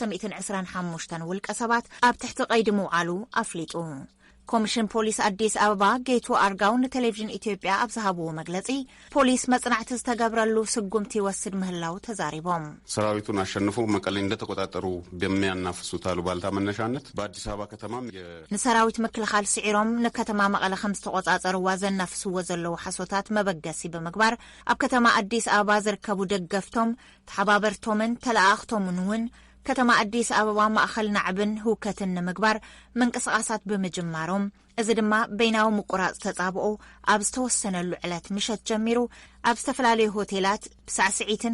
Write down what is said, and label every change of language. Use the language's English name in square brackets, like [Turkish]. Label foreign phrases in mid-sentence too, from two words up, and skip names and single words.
[Tigrinya] 325 ውልቀ ሰባት ኣብ ትሕቲ ቀይዲ ምውዓሉ ኣፍሊጡ ኮሚሽን ፖሊስ አዲስ አበባ ጌቱ አርጋው ንቴሌቪዥን ኢትዮጵያ ኣብዝሃብዎ መግለጺ ፖሊስ መጽናዕቲ ዝተገብረሉ ስጉምቲ ይወስድ ምህላው ተዛሪቦም [Amharic] ሰራዊቱን አሸንፎ መቀሌ እንደተቆጣጠሩ በሚያናፍሱት አሉባልታ መነሻነት በአዲስ አበባ ከተማም [Tigrinya] ንሰራዊት ምክልኻል ስዒሮም ንከተማ መቀለ ከም ዝተቆጻጸሩዋ ዘናፍስዎ ዘለው ሓሶታት መበገሲ ብምግባር ኣብ ከተማ አዲስ አበባ ዝርከቡ ደገፍቶም ተሓባበርቶምን ተለኣኽቶምን እውን ከተማ አዲስ አበባ ማእኸል ናዕብን ህውከትን ንምግባር መንቀሳቃሳት ብምጅማሮም እዚ ድማ በይናዊ ምቁራጽ ተጻብኦ ኣብ ዝተወሰነሉ ዕለት ምሸት ጀሚሩ ኣብ ዝተፈላለዩ ሆቴላት ብሳዕስዒትን